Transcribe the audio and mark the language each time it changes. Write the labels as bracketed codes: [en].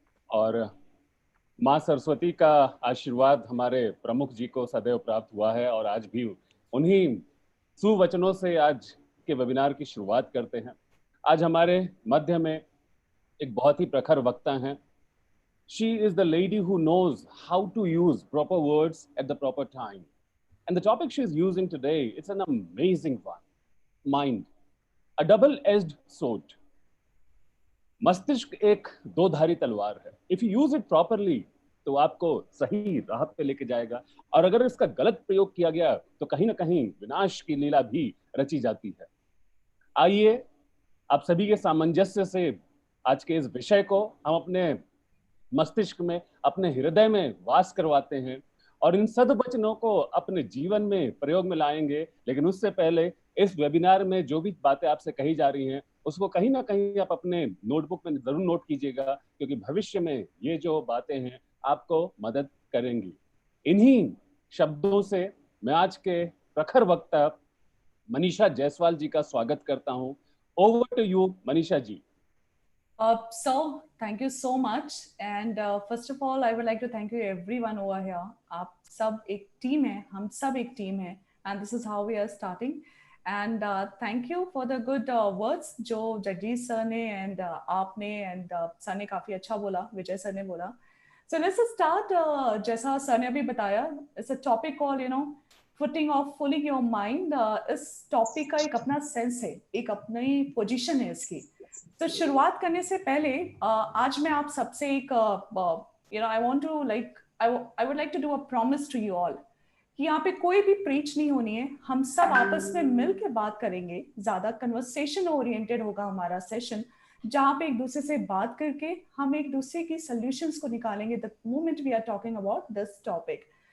[hi] और माँ सरस्वती का आशीर्वाद हमारे प्रमुख जी को सदैव प्राप्त हुआ है और आज भी उन्हीं सुवचनों से आज के वेबिनार की शुरुआत करते हैं। आज हमारे मध्य में एक बहुत ही प्रखर वक्ता हैं। [en] She is the lady who knows how to use proper words at the proper time. And the topic she is using today, it's an amazing one. Mind, a double-edged sword. [hi] मस्तिष्क एक दो धारी तलवार है। [en] if you use it properly [hi] तो आपको सही राह पे लेके जाएगा, और अगर इसका गलत प्रयोग किया गया तो कहीं ना कहीं विनाश की लीला भी रची जाती है। आइए आप सभी के सामंजस्य से आज के इस विषय को हम अपने मस्तिष्क में, अपने हृदय में वास करवाते हैं और इन सद्वचनों को अपने जीवन में प्रयोग में लाएंगे। लेकिन उससे पहले इस वेबिनार में जो भी बातें आपसे कही जा रही हैं उसको कहीं ना कहीं आप अपने नोटबुक में जरूर नोट कीजिएगा, क्योंकि भविष्य में ये जो बातें हैं आपको मदद करेंगी। इन्हीं शब्दों से मैं आज के प्रखर वक्ता मनीषा जायसवाल जी का स्वागत करता हूं। [en] over to you [hi] Manisha ji. [en] So thank you so much, and first of all I would like to thank you everyone over here. [hi] आप सब एक टीम है, हम सब एक टीम है, [en] and this is how we are starting. And thank you for the good words [hi] जो Jagdish sir ने and आपने and सर ने काफी अच्छा बोला, विजय सर ने बोला. [en] So let's just start. [hi] जैसा सर ने अभी बताया, [en] it's a topic called footing of fooling your mind. [hi] इस टॉपिक का एक अपना सेंस है, एक अपनी पोजीशन है इसकी. तो शुरुआत करने से पहले आज मैं आप सबसे एक [en] I want to like I would like to do a promise to you all [hi] कि यहाँ पे कोई भी प्रीच नहीं होनी है. हम सब आपस में मिल के बात करेंगे, ज्यादा कन्वर्सेशन ओरिएंटेड होगा हमारा सेशन, जहाँ पे एक दूसरे से बात करके हम एक दूसरे की सोल्यूशंस को निकालेंगे [en] The moment we are talking about this topic.